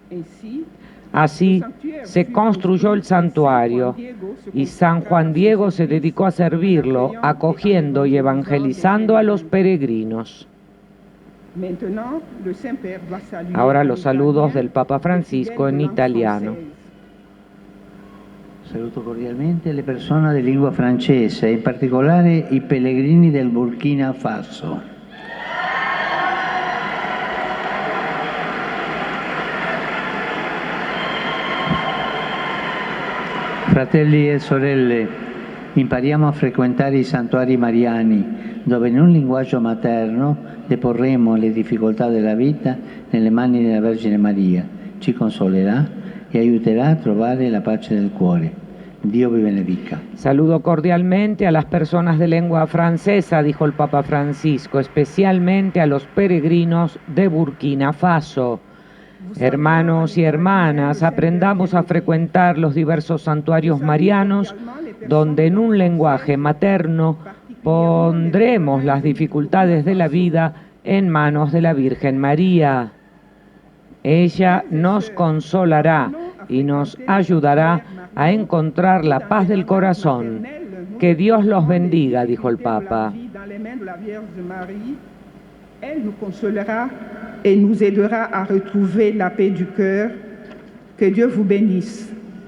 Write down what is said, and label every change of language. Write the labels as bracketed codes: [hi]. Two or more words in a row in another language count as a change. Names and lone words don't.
[es] Así se construyó el santuario y San Juan Diego se dedicó a servirlo, acogiendo y evangelizando a los peregrinos. Ahora los saludos del Papa Francisco en italiano. [it] Saluto cordialmente le persone di lingua francese, in particolare i pellegrini del Burkina Faso. Fratelli e sorelle, impariamo a frequentare i santuari mariani, dove in un linguaggio materno deporremo le difficoltà della vita nelle mani della Vergine Maria. Ci consolerà e aiuterà a trovare la pace del cuore. Dio vi benedica. [es] Saludo cordialmente a las personas de lengua francesa, dijo el Papa Francisco, especialmente a los peregrinos de Burkina Faso. Hermanos y hermanas, aprendamos a frecuentar los diversos santuarios marianos, donde en un lenguaje materno pondremos las dificultades de la vida en manos de la Virgen María. Ella nos consolará y nos ayudará a encontrar la paz del corazón. Que Dios los bendiga, dijo el Papa. [fr] Elle nous consolera et nous aidera à retrouver la paix du cœur. Que Dieu vous bénisse.